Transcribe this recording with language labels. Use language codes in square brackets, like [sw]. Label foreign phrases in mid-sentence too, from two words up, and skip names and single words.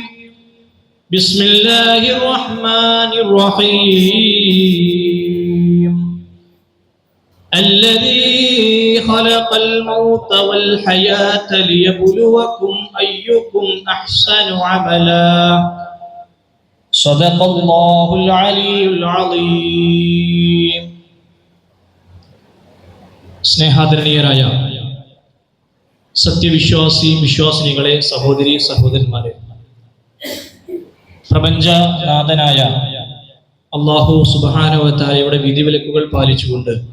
[ar] بسم الله الرحمن الرحيم. الذي خلق الموت والحياة ليبلوكم أيكم أحسن عملا. صدق الله العلي العظيم. [ml] സ്നേഹാദരണീയരായ സത്യവിശ്വാസി വിശ്വാസിനികളെ, സഹോദരി സഹോദരന്മാരെ, പ്രപഞ്ചനാഥനായ [ar] الله سبحانه و [ml] തആലയുടെ വിധിവിലക്കുകൾ പാലിച്ചുകൊണ്ട്